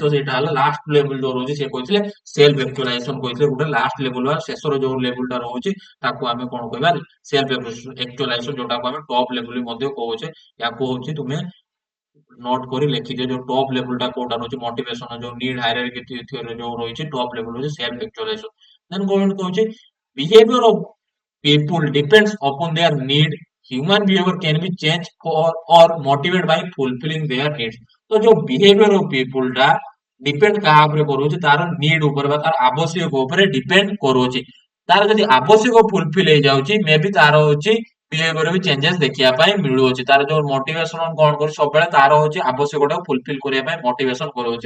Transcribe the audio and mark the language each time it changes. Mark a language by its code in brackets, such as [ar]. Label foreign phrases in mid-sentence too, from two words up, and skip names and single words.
[or] ତ ସେଇଟା ହେଲା [en] last level [or] ଯୋଉ ରହୁଛି, ସେ କହିଥିଲେ [en] self actualization [or] କହିଥିଲେ, ଗୋଟେ [en] last level [or] ବା ଶେଷର ଯୋଉ ଲେଭେଲ ଟା ରହୁଛି ତାକୁ ଆମେ କଣ କହିବା, [en] self actualization, [or] ଯୋଉଟାକୁ ଆମେ [en] top level [or] ମଧ୍ୟ କହୁଛେ। ୟାକୁ ହଉଛି ତୁମେ ନୋଟ କରି ଲେଖିଦିଅ, ଯୋଉ [en] top level [or] ଟା କୋଉଟା ରହୁଛି ମୋଟିଭେସନ, ଯୋଉ [en] need hierarchy theory [or] ଯୋଉ ରହିଛି, [en] top level [or] ହଉଛି [en] self actualization. then government କହୁଛି behaviour of people depends upon their need. Human behavior can be changed or motivated by fulfilling their needs. [hi] तो जो [en] behavior of people [or] ଟା depend କାହା ଉପରେ କରୁଛି, ତାର need ଉପରେ ବା ତାର ଆବଶ୍ୟକ ଉପରେ depend କରୁଛି। ତାର ଯଦି ଆବଶ୍ୟକ ଫୁଲଫିଲ ହେଇଯାଉଛି, ମେ ବି ତାର ହଉଛି ବିହେଭିୟର ବି ଚେଞ୍ଜେସ୍ ଦେଖିବା ପାଇଁ ମିଳୁଅଛି। ତାର ଯୋଉ ମୋଟିଭେସନ କଣ କରୁଛି, ସବୁବେଳେ ତାର ହଉଛି ଆବଶ୍ୟକଟାକୁ ଫୁଲଫିଲ କରିବା ପାଇଁ ମୋଟିଭେସନ କରୁଅଛି।